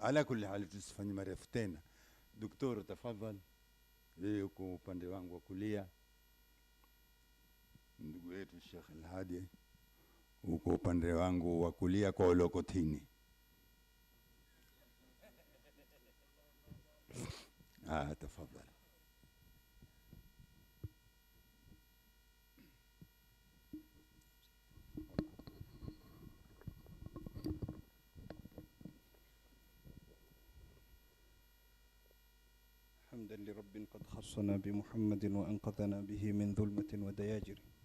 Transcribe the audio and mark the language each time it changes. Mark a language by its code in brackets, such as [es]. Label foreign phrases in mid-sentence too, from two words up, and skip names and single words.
[ar] على كل حال [sw] tusifanye marefu tena. Daktari tafadhali, yeye uko upande wangu wa kulia, ndugu yetu Sheikh Al-Hadi uko upande wangu wa kulia kwa Olokotini. Tafadhali. [ar] حمدا لرب قد خصنا بمحمد وأنقذنا به من ظلمة ودياجر.